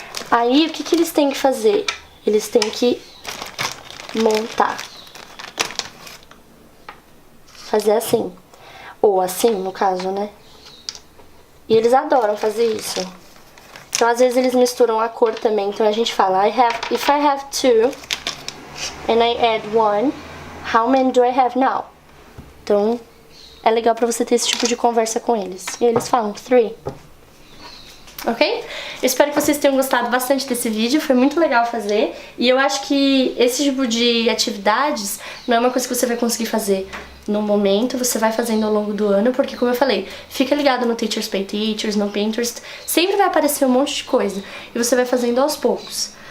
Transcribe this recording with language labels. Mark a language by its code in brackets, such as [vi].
[pt] Aí, o que que eles têm que fazer? Eles têm que montar. Fazer assim. Ou assim, no caso, né? E eles adoram fazer isso. Então, às vezes, eles misturam a cor também. Então, a gente fala, [en] if I have 2 and I add 1, how many do I have now? [pt] Então, é legal pra você ter esse tipo de conversa com eles. E eles falam 3. Ok? Eu espero que vocês tenham gostado bastante desse vídeo, foi muito legal fazer. E eu acho que esse tipo de atividades não é uma coisa que você vai conseguir fazer no momento, você vai fazendo ao longo do ano, porque como eu falei, fica ligado no Teachers Pay Teachers, no Pinterest, sempre vai aparecer um monte de coisa, e você vai fazendo aos poucos.